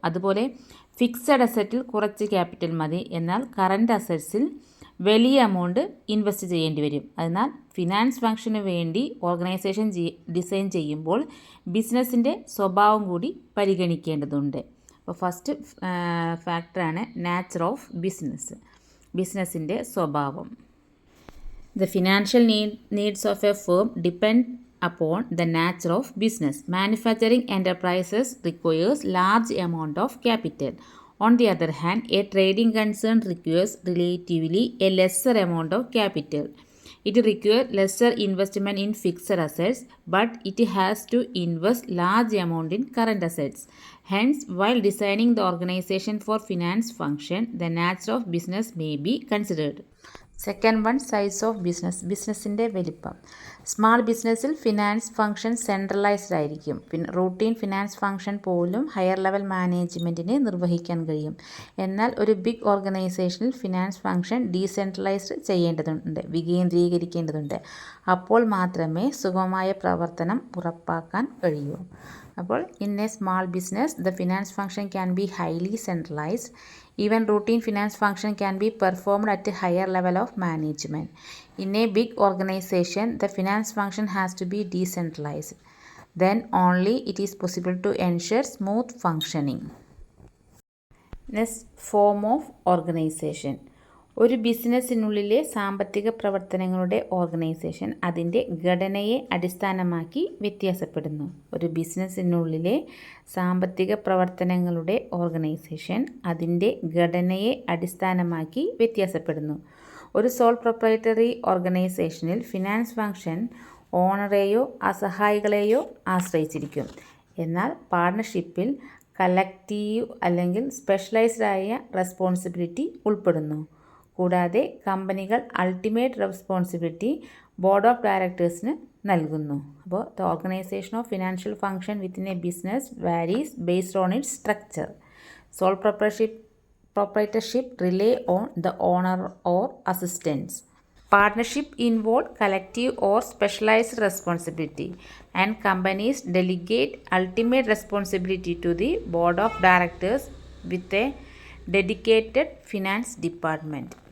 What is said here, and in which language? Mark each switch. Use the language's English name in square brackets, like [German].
[Malayalam] അതുപോലെ ഫിക്സഡ് അസറ്റിൽ കുറച്ച് ക്യാപിറ്റൽ മതി. എന്നാൽ കറൻറ്റ് അസറ്റ്സിൽ വലിയ എമൗണ്ട് ഇൻവെസ്റ്റ് ചെയ്യേണ്ടി വരും. അതിനാൽ ഫിനാൻസ് ഫംഗ്ഷന് വേണ്ടി ഓർഗനൈസേഷൻ ഡിസൈൻ ചെയ്യുമ്പോൾ ബിസിനസ്സിൻ്റെ സ്വഭാവം കൂടി പരിഗണിക്കേണ്ടതുണ്ട്. അപ്പോൾ ഫസ്റ്റ് ഫാക്ടറാണ് നാച്ചർ ഓഫ് ബിസിനസ്സിൻ്റെ സ്വഭാവം. [English] The financial needs of a firm depend upon the nature of business. Manufacturing enterprises requires large amount of capital. On the other hand, a trading concern requires relatively a lesser amount of capital. It requires lesser investment in fixed assets, but it has to invest large amount in current assets. Hence, while designing the organization for finance function, the nature of business may be considered. [Malayalam] Second one, size of ബിസിനസ്സിൻ്റെ വലിപ്പം. Small ബിസിനസ്സിൽ finance function centralised ആയിരിക്കും. Routine finance function പോലും higher level മാനേജ്മെൻറ്റിന് നിർവഹിക്കാൻ കഴിയും. എന്നാൽ ഒരു big ഓർഗനൈസേഷനിൽ ഫിനാൻസ് ഫംഗ്ഷൻ ഡീസെൻട്രലൈസ്ഡ് ചെയ്യേണ്ടതുണ്ട്, വികേന്ദ്രീകരിക്കേണ്ടതുണ്ട്. അപ്പോൾ മാത്രമേ സുഗമമായ പ്രവർത്തനം ഉറപ്പാക്കാൻ കഴിയൂ. [English] അപ്പോൾ in a small business the finance function can be highly centralized. Even routine finance function can be performed at a higher level of management. In a big organization, the finance function has to be decentralized. Then only it is possible to ensure smooth functioning. Next, form of organization. [Malayalam] ഒരു ബിസിനസ്സിനുള്ളിലെ സാമ്പത്തിക പ്രവർത്തനങ്ങളുടെ organisation അതിൻ്റെ ഘടനയെ അടിസ്ഥാനമാക്കി വ്യത്യാസപ്പെടുന്നു. ഒരു ബിസിനസ്സിനുള്ളിലെ സാമ്പത്തിക പ്രവർത്തനങ്ങളുടെ ഓർഗനൈസേഷൻ അതിൻ്റെ ഘടനയെ അടിസ്ഥാനമാക്കി വ്യത്യാസപ്പെടുന്നു. ഒരു സോൾ പ്രൊപ്രൈറ്ററി ഓർഗനൈസേഷനിൽ ഫിനാൻസ് ഫംഗ്ഷൻ ഓണറെയോ അസഹായികളെയോ ആശ്രയിച്ചിരിക്കും. എന്നാൽ പാർട്ണർഷിപ്പിൽ കളക്റ്റീവ് അല്ലെങ്കിൽ സ്പെഷ്യലൈസ്ഡ് ആയ റെസ്പോൺസിബിലിറ്റി ഉൾപ്പെടുന്നു. കൂടാതെ കമ്പനികൾ അൾട്ടിമേറ്റ് റെസ്പോൺസിബിലിറ്റി ബോർഡ് ഓഫ് ഡയറക്ടേഴ്സിന് നൽകുന്നു. [English] അപ്പോൾ the organization of financial function within a business varies based on its structure. Sole proprietorship rely on the owner or assistance. Partnership involve collective or specialized responsibility, and companies delegate ultimate responsibility to the board of directors with a dedicated finance department.